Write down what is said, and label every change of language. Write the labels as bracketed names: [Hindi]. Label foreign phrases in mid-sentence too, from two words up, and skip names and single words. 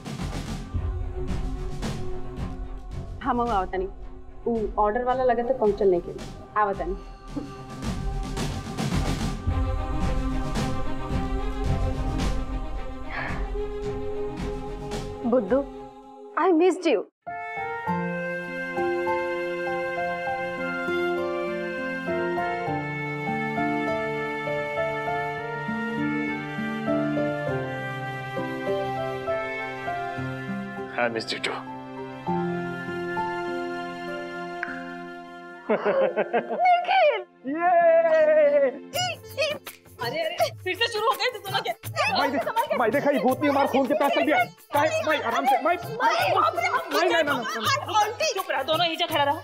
[Bhojpuri] हाँ मऊ आवतानी, ऑर्डर वाला लगा तो पहुंचल नहीं के आवतानी। बुद्धू, [English] I missed you. I missed you too. [Bhojpuri] अरे फिर से शुरू हो गए दोनों के। माई देखा ये भूतनी हमारे खून के प्यास चल गया। माई आराम से, माई चुप रहा, दोनों ही खड़ा रहा।